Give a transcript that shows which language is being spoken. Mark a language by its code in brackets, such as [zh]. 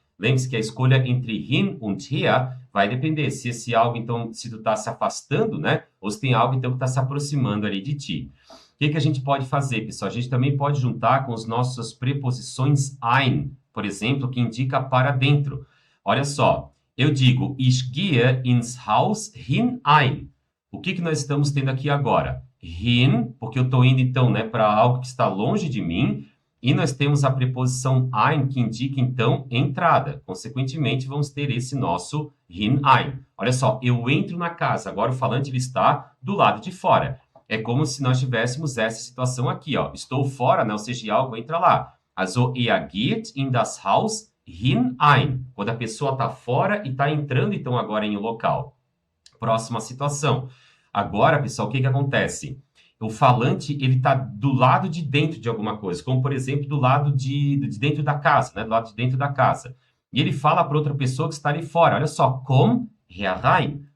[pt] Lembre-se que a escolha entre hin e her vai depender se esse algo, então, se tu está se afastando, né? Ou se tem algo, então, que está se aproximando ali de ti. O que a gente pode fazer, pessoal? A gente também pode juntar com as nossas preposições ein, por exemplo, que indica para dentro. Olha só, eu digo, [de] ich gehe ins Haus hinein. [pt] O que nós estamos tendo aqui agora? Hin, porque eu estou indo, então, né, para algo que está longe de mim, e nós temos a preposição ein, que indica, então, entrada. Consequentemente, vamos ter esse nosso hinein. Olha só, eu entro na casa, agora o falante ele está do lado de fora. É como se nós tivéssemos essa situação aqui, ó. Estou fora, né, ou seja, algo entra lá. [de] Also, er geht in das Haus hinein. [pt] Quando a pessoa está fora e está entrando, então, agora em um local. Próxima situação. Agora, pessoal, o que acontece? O falante, ele está do lado de dentro de alguma coisa, como, por exemplo, do lado de dentro da casa, né? Do lado de dentro da casa. E ele fala para outra pessoa que está ali fora, olha só, [de] komm herein.